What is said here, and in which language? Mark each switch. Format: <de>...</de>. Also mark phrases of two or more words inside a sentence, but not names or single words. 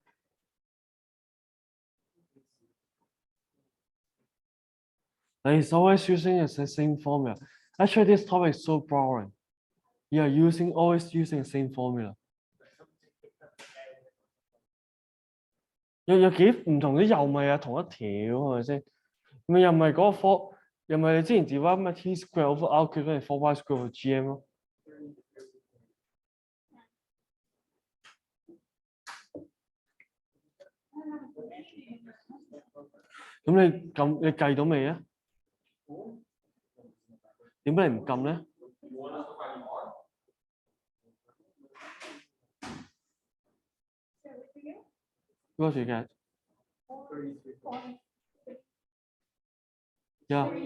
<en>And it's always using the same formula. Actually, this topic is so boring. You are always using the same formula.</en> <yue>有幾唔同啲又咪同一條係咪先？咪又唔係嗰個科，又唔係你之前 divide 咩</yue> <en>t square over r cube</en> <yue>跟住</yue> <en>4y square over gm</en> <yue>咯。咁你計到未啊？點解你唔撳咧？</yue> <en>What you get? Yeah.</en>